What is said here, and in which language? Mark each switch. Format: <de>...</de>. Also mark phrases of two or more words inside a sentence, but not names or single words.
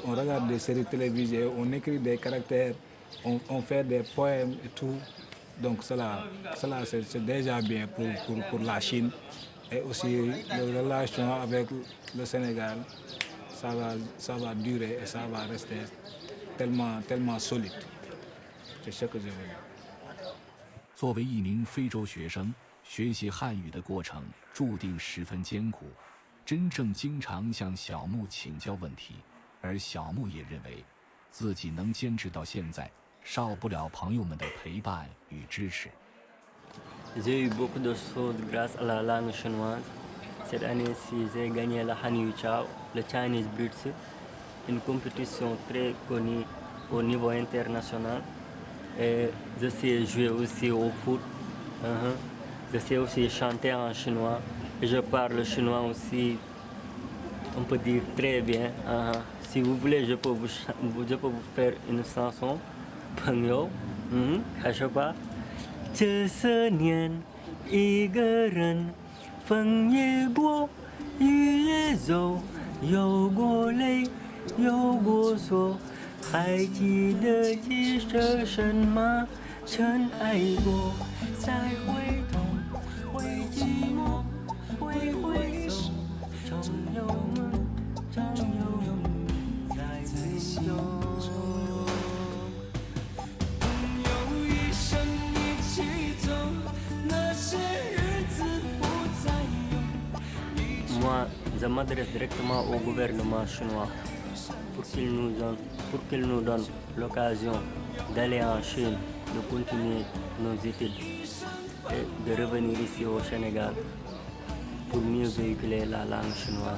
<fr>On regarde des séries télévisées, on écrit des caractères, on fait des poèmes et tout. Donc cela c'est déjà bien pour la Chine. Et aussi les relations avec le Sénégal, ça va durer et ça va rester tellement solide. C'est ce que je veux dire.</fr> <zh>作为一名非洲学生，学习汉语的过程注定十分艰苦。真正经常向小木请教问题，而小木也认为，自己能坚持到现在，少不了朋友们的陪伴与支持。</zh> <fr>J'ai eu beaucoup de choses grâce à la langue chinoise. Cette année-ci, j'ai gagné la Hanyu Chao, le Chinese Blitz, une compétition très connue au niveau international. Et je sais jouer aussi au foot. Je sais aussi chanter en chinois. Et je parle chinois aussi, on peut dire très bien. Si vous voulez, je peux vous faire une chanson. Pengyo, je sais pas.</fr> <zh>这些年，一个人，风也过，雨也走，有过泪，有过错，还记得几声什么？曾爱过，再回头，会寂寞，会回首，总有梦，总有你在心中。Moi,</zh> <fr>je m'adresse directement au gouvernement chinois pour qu'il nous donne l'occasion d'aller en Chine, de continuer nos études et de revenir ici au Sénégal pour mieux véhiculer la langue chinoise.</fr>